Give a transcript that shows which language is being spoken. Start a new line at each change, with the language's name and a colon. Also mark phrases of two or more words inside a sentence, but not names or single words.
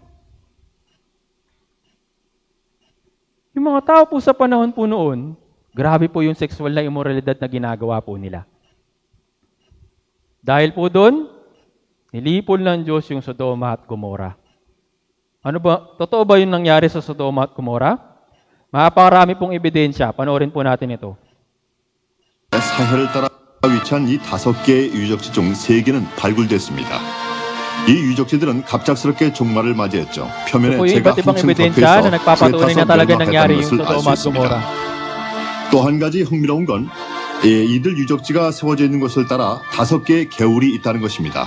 Filipino: Yung mga tao po sa panahon po noon, grabe po yung sexual na immoralidad na ginagawa po nila. Dahil po doon, nilipol ng Diyos yung Sodoma at Gomora. Ano ba? Totoo ba yung nangyari sa Sodoma at Gomora? Mapakarami pong ebidensya. Panoorin po natin ito.
Korean: 사해를 따라 위치한 이 5개의 유적지 중 3개는 발굴됐습니다. 이 유적지들은 갑작스럽게 종말을 맞이했죠. 표면에 제가 한층 덮여있어 불에 타서 멸망했다는 것을 알 수 있습니다. 또 한 가지 흥미로운 건 이들 유적지가 세워져 있는 것을 따라 5개의 개울이 있다는 것입니다.